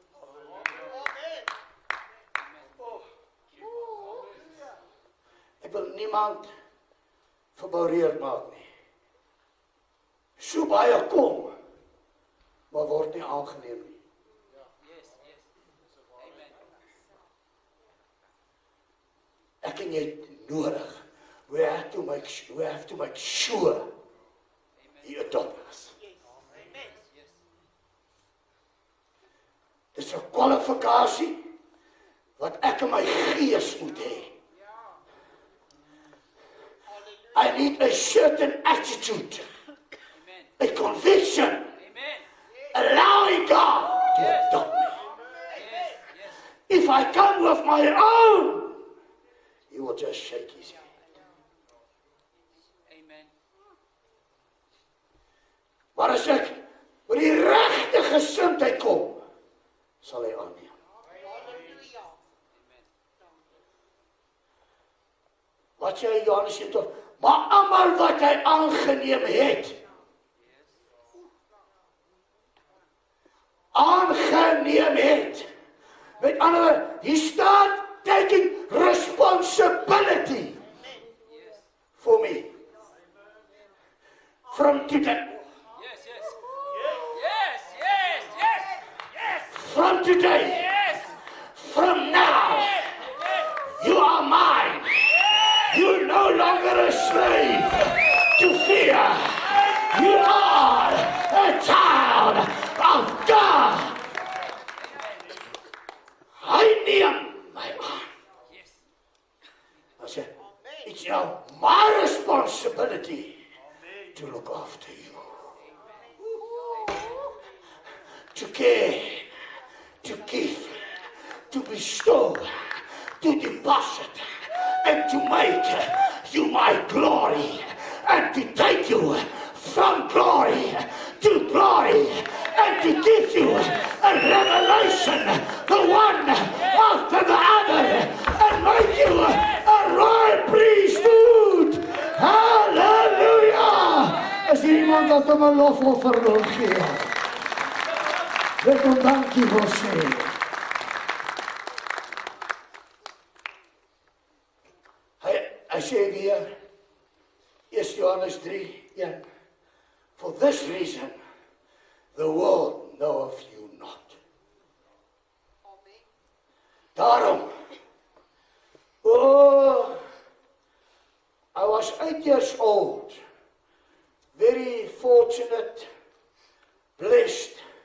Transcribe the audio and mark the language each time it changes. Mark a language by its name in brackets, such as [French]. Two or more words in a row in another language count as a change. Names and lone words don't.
[Afrikaans] Ek wil niemand verboureerd maak nie. So baie kom, maar word nie aangeneem nie. Ek en jy nodig. [English] We have to make sure he adopt us. [Afrikaans] is 'n kwalifikasie wat ek in my gees moet hê. [English] I need a certain attitude, a conviction, allowing God to adopt me. If I come with my own, he will just shake his head. [Afrikaans] Maar as ek met die regte gesindheid kom, sal hy aanneem. Wat sê hy Johannes 7:12? Maar almal wat hy aangeneem het, met ander woorde, [English] he start taking responsibility for me. From today. From today. From now. You are mine. You're no longer a slave to fear. You are a child of God. [Afrikaans] Hy neem my aan. [English] I said, it's now my responsibility to look after you. To care, to give, to bestow, to deposit, and to make you my glory, and to take you from glory to glory, and to give you a revelation, the one after the other, and make you a royal priesthood. Hallelujah! [Afrikaans] As iemand wat hom 'n lofoffer wil gee, wil hom dankie wil sê. Hy sê weer, 1 Johannes 3:1, [English] for this reason, the world knoweth you not. Daarom, I was 8 years old, very fortunate, blessed.